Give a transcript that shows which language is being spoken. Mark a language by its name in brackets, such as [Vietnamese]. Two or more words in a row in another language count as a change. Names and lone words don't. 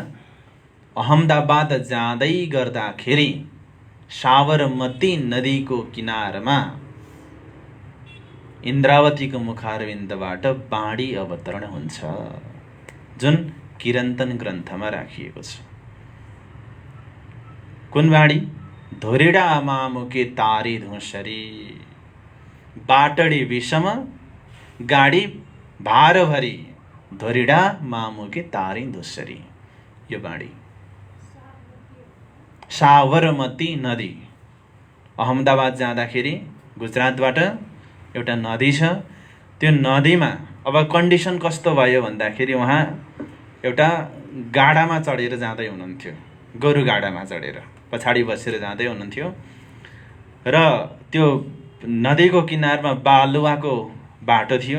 [Nepali] अहमदाबाद जाँदै गर्दाखेरि साबरमती नदीको किनारमा इन्द्रावतीको मुखारविन्दबाट बाणी अवतरण हुन्छ, जुन किरन्तन ग्रन्थमा राखिएको छ। कुन बाणी? [Gujarati] ધોરિડા મામુકે તારી ધુસરી, બાટડી વિષમ ગાડી ભારભરી, ધોરિડા મામુકે તારી ધુસરી, [Nepali] यो बाणी। साबरमती नदी, अहमदाबाद जाँदाखेरि गुजरातबाट एउटा नदी छ, त्यो नदीमा अब कन्डिसन कस्तो भयो भन्दाखेरि उहाँ एउटा गाडामा चढेर जाँदै हुनुहुन्थ्यो, गोरु गाडामा चढेर पछाडि बसेर जाँदै हुनुहुन्थ्यो, र त्यो नदीको किनारमा बालुवाको बाटो थियो।